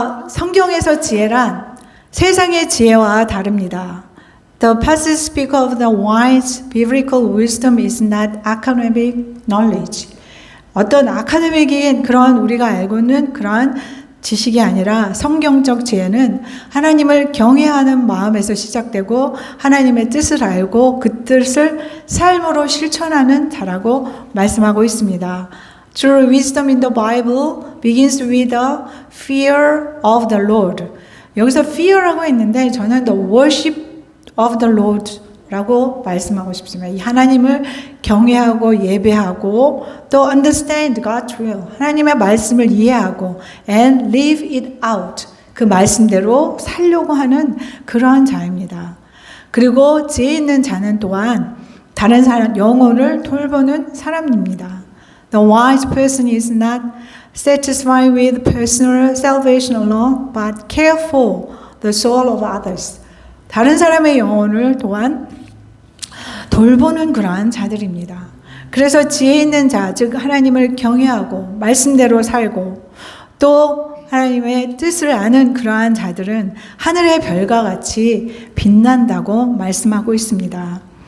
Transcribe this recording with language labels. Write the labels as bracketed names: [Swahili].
[Korean] 성경에서 지혜란 세상의 지혜와 다릅니다. [English] The passage speak of the wise biblical wisdom is not academic knowledge. [Korean] 어떤 아카데믹인 그런 우리가 알고 있는 그러한 지식이 아니라 성경적 지혜는 하나님을 경외하는 마음에서 시작되고 하나님의 뜻을 알고 그 뜻을 삶으로 실천하는 자라고 말씀하고 있습니다. [English] True wisdom in the Bible begins with the fear of the Lord. [Korean] 여기서 fear라고 했는데 저는 [English] the worship of the Lord [Korean] 라고 말씀하고 싶습니다. 이 하나님을 경외하고 예배하고 또 [English] understand God's will. [Korean] 하나님의 말씀을 이해하고 [English] and live it out. [Korean] 그 말씀대로 살려고 하는 그러한 자입니다. 그리고 지혜 있는 자는 또한 다른 사람, 영혼을 돌보는 사람입니다. [English] The wise person is not satisfied with personal salvation alone, but care for the soul of others. [Korean] 다른 사람의 영혼을 또한 돌보는 그러한 자들입니다. 그래서 지혜 있는 자, 즉 하나님을 경외하고 말씀대로 살고 또 하나님의 뜻을 아는 그러한 자들은 하늘의 별과 같이 빛난다고 말씀하고 있습니다.